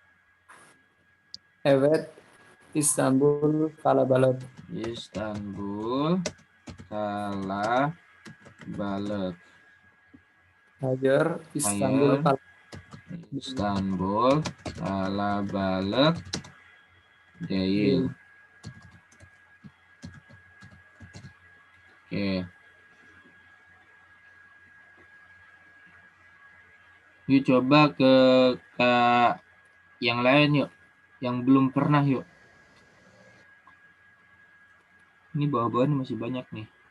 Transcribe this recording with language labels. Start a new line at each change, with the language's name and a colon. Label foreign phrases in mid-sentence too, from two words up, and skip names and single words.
Turkish: Evet İstanbul kalabalık. Istanbul kalabalak. Hayır İstanbul Istanbul kalabalak değil.
Indonesian: Oke. Yuk coba ke yang lain yuk. Yang belum pernah yuk. Ini bawah-bawah masih banyak nih.